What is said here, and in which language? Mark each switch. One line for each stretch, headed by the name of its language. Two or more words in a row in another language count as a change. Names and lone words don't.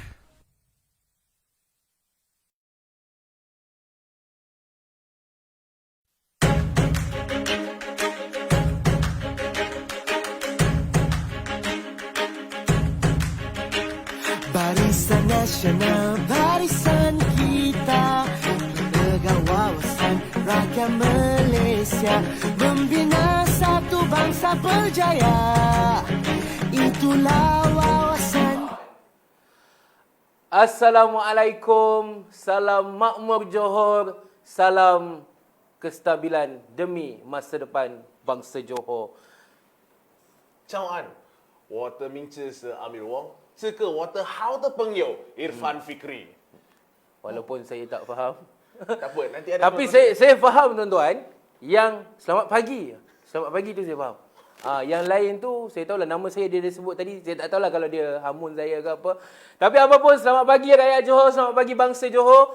Malay: Barisan Nasional, barisan kita, menegak wawasan rakyat Malaysia, membina satu bangsa berjaya. Itulah wawasan. Assalamualaikum, salam makmur Johor, salam kestabilan demi masa depan bangsa Johor.
Chinese: 早安，我的名字是阿米翁，这个我的好的朋友 Irfan Fikri。
Malay: Walaupun saya tak faham. Tak apa, nanti ada. Tapi saya faham tuan-tuan, yang selamat pagi. Selamat pagi tu saya faham. Yang lain tu saya tahulah nama saya dia sebut tadi, saya tak tahulah kalau dia hamun saya ke apa. Tapi apapun, selamat pagi rakyat Johor, selamat pagi bangsa Johor.